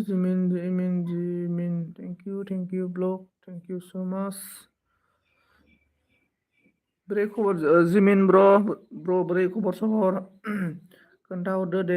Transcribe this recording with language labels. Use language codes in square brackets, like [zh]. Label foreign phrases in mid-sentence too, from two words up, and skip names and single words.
[en] जिमिन thank you ब्लॉक thank you so much. [brx] बोरै खबर जिमिन ब्र बोरै खबर सबर खोन्थाहरदो दे।